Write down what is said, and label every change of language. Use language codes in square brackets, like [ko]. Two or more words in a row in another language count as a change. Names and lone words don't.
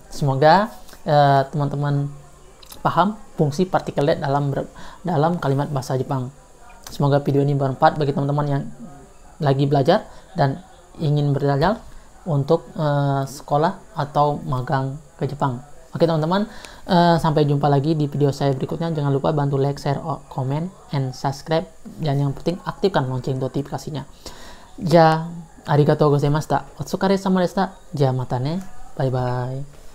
[id] Semoga teman-teman paham fungsi partikel de dalam kalimat bahasa Jepang. Semoga video ini bermanfaat bagi teman-teman yang lagi belajar dan ingin belajar untuk sekolah atau magang ke Jepang. Oke teman-teman, sampai jumpa lagi di video saya berikutnya. Jangan lupa bantu [en] like, share, comment, and subscribe. [id] Dan yang penting aktifkan lonceng notifikasinya. [ja] じゃ、ありがとうございました. お疲れ様でした。じゃ、またね. [en] Bye bye.